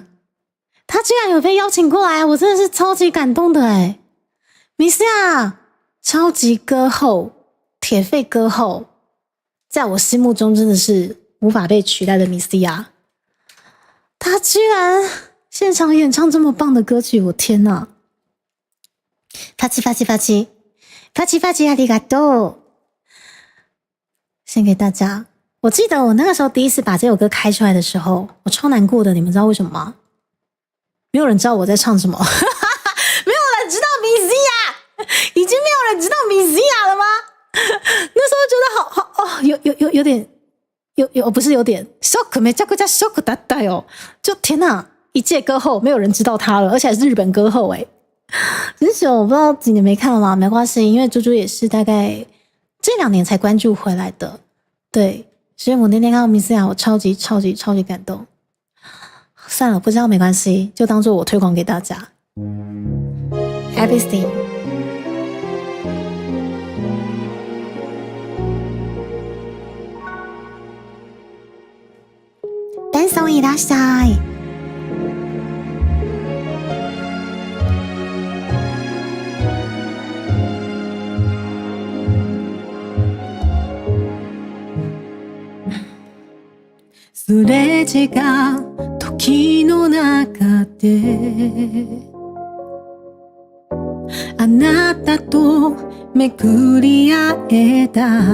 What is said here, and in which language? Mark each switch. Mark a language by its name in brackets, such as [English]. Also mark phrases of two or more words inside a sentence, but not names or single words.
[Chinese] 她居然有被邀请过来，我真的是超级感动的米斯亚超级歌后，铁肺歌后，在我心目中真的是无法被取代的米西亚。她居然现场演唱这么棒的歌曲，我天哪！发起发起发起发起发起ありがとう，献给大家。我记得我那个时候第一次把这首歌开出来的时候，我超难过的，你们知道为什么吗？没有人知道我在唱什么，没有人知道米西亚，已经没有人知道米西亚了吗？那时候觉得好哦，有点不是有点 shock， [Japanese] めちゃくちゃ shock だったよ。 [Chinese] 就天哪，一届歌后没有人知道她了，而且还是日本歌后诶。真是我不知道几年没看了吗？没关系，因为猪猪也是大概这2年才关注回来的。对，所以我那天看到米西亚，我超级感动。算了，不知道没关系，就当做我推广给大家。Everything。 [Japanese] ダンソンいらっしゃい。すれ違う時の中であなたと巡り合えた